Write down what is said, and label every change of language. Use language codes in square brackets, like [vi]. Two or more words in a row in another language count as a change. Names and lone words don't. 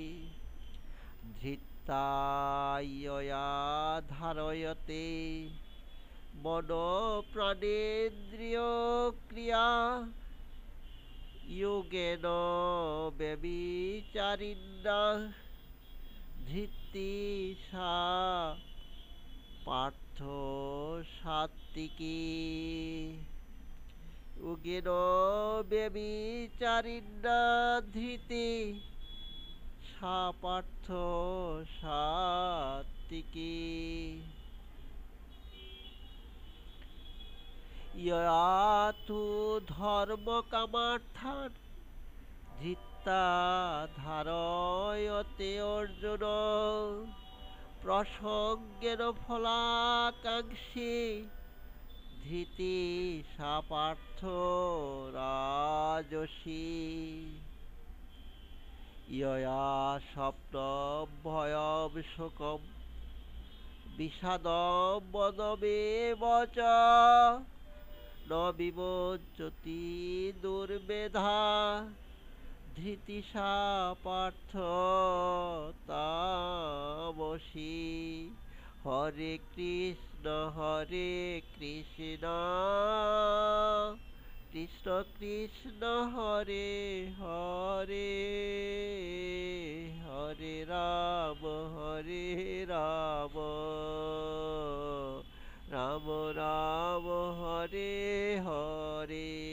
[sa] ধৃত্তা ইয়য়া ধারয়তে মনো প্রাণেন্দ্রিয় ক্রিয়া যোগেন ব্যভিচারিণা ধৃতি সা পার্থ সাত্ত্বিকী। যোগেন ব্যভিচারিণা ধৃতি সা পার্থ সাত্ত্বিকী। ইয়া তু ধর্মকামার্থান ধৃত্তা ধারয়তে অর্জুন প্রসঙ্গেন ফলাকাঙ্ক্ষী ধৃতি সা পার্থ রাজসী। ইয়া স্বপ্নম ভয়ম শোকম বিষাদম মদমেব চ ন বিমোচতি দুর্মেধা ধৃতি সা পার্থ তামসী। হরে কৃষ্ণ কৃষ্ণ কৃষ্ণ হরে হরে হরে রাম রাম রাম রাম হরে হরে।